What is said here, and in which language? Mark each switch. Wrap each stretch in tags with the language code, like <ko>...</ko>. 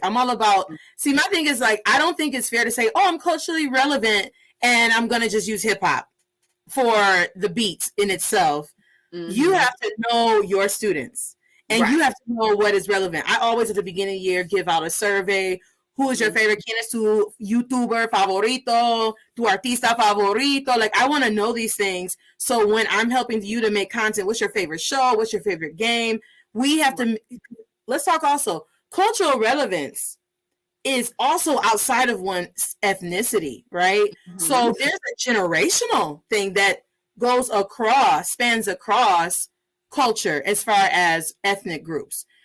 <en>I'm all about, see, my thing is like, I don't think it's fair to say, I'm culturally relevant and I'm going to just use hip hop for the beat in itself. You have to know your students, and you have to know what is relevant. I always at the beginning of the year give out a survey. Who is your favorite?</en> <es>¿Quién es tu YouTuber favorito? Tu artista favorito?</es> <en>Like, I want to know these things. So when I'm helping you to make content, what's your favorite show? What's your favorite game? We have to, let's talk also. Cultural relevance is also outside of one's ethnicity, right? So there's a generational thing that spans across culture as far as ethnic groups.</en>